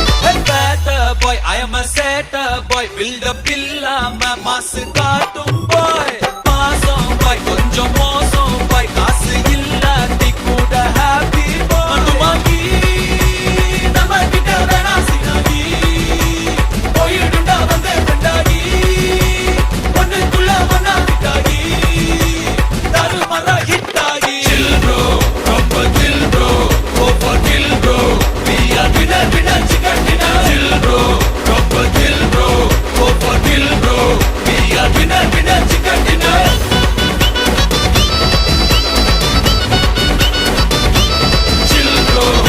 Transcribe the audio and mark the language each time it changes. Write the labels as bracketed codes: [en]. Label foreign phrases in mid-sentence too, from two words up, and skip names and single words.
[en] better boy, I am a setter boy. Build up [ta] இல்லாம மாசு காட்டும் boy. மாசம் boy, கொஞ்சம் மோசம் boy. காசு இல்லாட்டி கூட [en] happy boy. [ta] மண்டுமாங்கி நம்ம கிட்ட வேணா சினாகி. போயிடுண்டா வந்தே கண்டாகி. ஒண்ணுக்குள்ள ஒன்னா கிட்டாகி. தாறுமாறா hit ஆகி. [en] Chill bro, ரொம்ப chill bro. Go for kill bro. We are winner, winner, chicken dinner. Chill bro, ரொம்ப chill bro. Go for kill bro. We are winner, winner, chicken dinner. Chill bro.